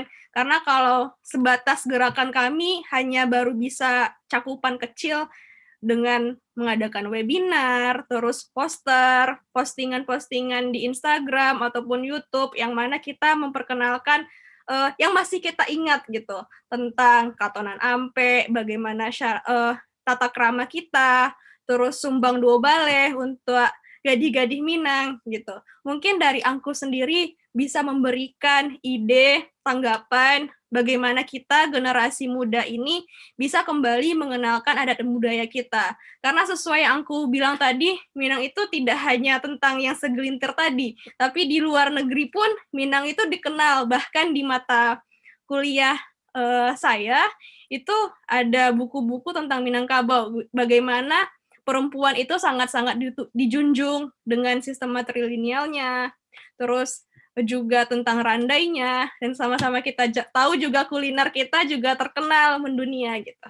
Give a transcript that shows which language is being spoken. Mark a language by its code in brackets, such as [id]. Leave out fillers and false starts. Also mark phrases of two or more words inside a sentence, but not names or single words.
[id] Karena kalau sebatas gerakan kami hanya baru bisa cakupan kecil dengan mengadakan webinar, terus poster, postingan-postingan di Instagram ataupun YouTube yang mana kita memperkenalkan yang masih kita ingat gitu tentang Katonan Ampe, bagaimana tata krama kita, terus [min] sumbang dua baleh [id] untuk [min] gadih-gadih Minang [id] gitu. Mungkin dari Angku sendiri bisa memberikan ide, tanggapan bagaimana kita generasi muda ini bisa kembali mengenalkan adat dan budaya kita. Karena sesuai yang Angku bilang tadi, Minang itu tidak hanya tentang yang segelintir tadi, tapi di luar negeri pun Minang itu dikenal, bahkan di mata kuliah saya itu ada buku-buku tentang Minangkabau, bagaimana perempuan itu sangat-sangat dijunjung dengan sistem matrilinealnya, terus juga tentang randainya, dan sama-sama kita tahu juga kuliner kita juga terkenal mendunia gitu.